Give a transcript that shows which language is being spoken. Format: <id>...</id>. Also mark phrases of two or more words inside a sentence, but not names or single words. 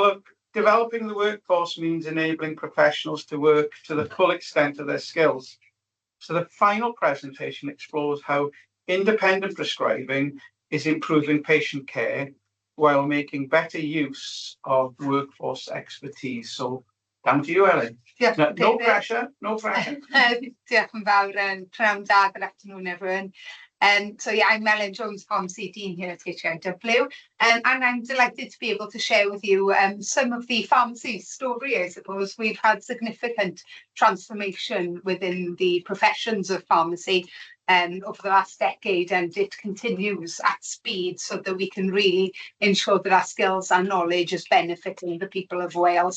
<en>Well, Developing the workforce means enabling professionals to work to the full extent of their skills. So the final presentation explores how independent prescribing is improving patient care while making better use of workforce expertise. So down to you, Ellen. No pressure, no pressure.</en> <cy>Diolch yn fawr, pnawn da,</cy> <en>good afternoon everyone. So yeah, I'm Ellen Jones, Pharmacy Dean here at HIW, and I'm delighted to be able to share with you some of the pharmacy story. I suppose we've had significant transformation within the professions of pharmacy over the last decade, and it continues at speed so that we can really ensure that our skills and knowledge is benefiting the people of Wales.</en>